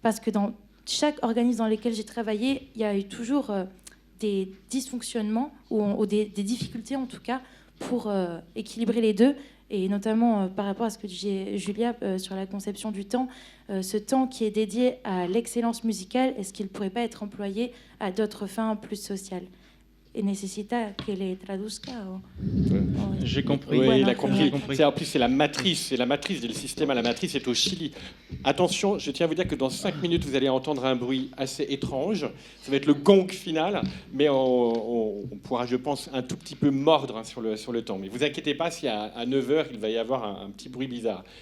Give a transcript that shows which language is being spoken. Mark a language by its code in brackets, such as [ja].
[fr] Parce que dans chaque organisme dans lequel j'ai travaillé, il y a eu toujours des dysfonctionnements ou des difficultés, en tout cas, pour équilibrer les deux. Et notamment par rapport à ce que disait Julia sur la conception du temps, ce temps qui est dédié à l'excellence musicale, est-ce qu'il ne pourrait pas être employé à d'autres fins plus sociales ? [es] necesita que le traduzca. [fr] J'ai compris. Oui, il a compris. compris. En plus, c'est la matrice. Le système à la matrice est au Chili. Attention, je tiens à vous dire que dans 5 minutes, vous allez entendre un bruit assez étrange. Ça va être le gong final, mais on pourra, je pense, un tout petit peu mordre sur le temps. Mais vous inquiétez pas, si à 9h, il va y avoir un petit bruit bizarre.